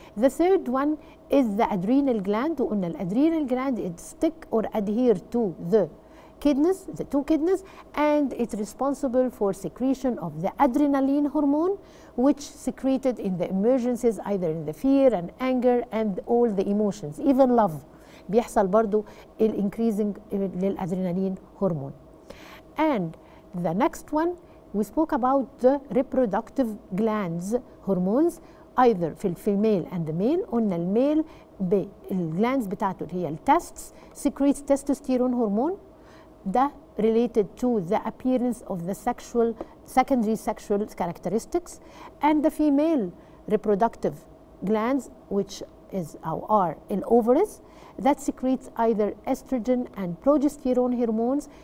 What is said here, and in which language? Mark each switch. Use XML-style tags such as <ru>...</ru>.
<en>The third one is the adrenal gland, وقلنا adrenal gland it stick or adhere to the kidneys, the two kidneys, and it's responsible for secretion of the adrenaline hormone, which secreted in the emergencies, either in the fear and anger and all the emotions, even love.</en> <ar>بيحصل برضو</ar> <en>increasing للadrenaline hormone. And the next one, we spoke about the reproductive glands hormones, either في الفيميل and the male. قلنا الميل الجلاندز</en> <ar>بتاعته اللي هي</ar> <en>التستس secretes testosterone hormone. ده related to the appearance of the secondary sexual characteristics, and the female reproductive glands, which are in ovaries, that secretes either estrogen and progesterone hormones.</en>